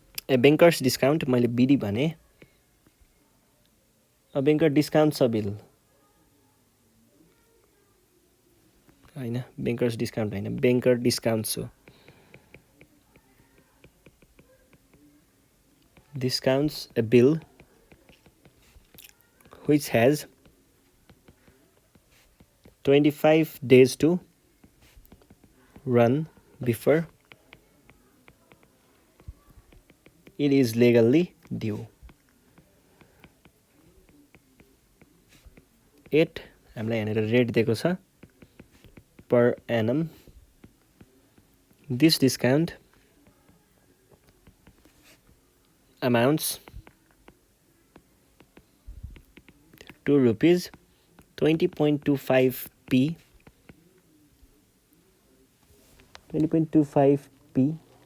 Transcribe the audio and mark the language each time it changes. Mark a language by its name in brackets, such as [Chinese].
[Nepali] ए bankers discount, मैले बिडी भने, banker discount छ बिल होइन, ब्याङ्कर्स डिस्काउन्ट होइन, ब्याङ्कर डिस्काउन्ट हो। Discounts [English] a bill which has 25 days to run before it is legally due. [Nepali] 8 हामीलाई यहाँनिर रेट दिएको छ per annum. [English] This discount amounts to rupees 20.25p 20.25p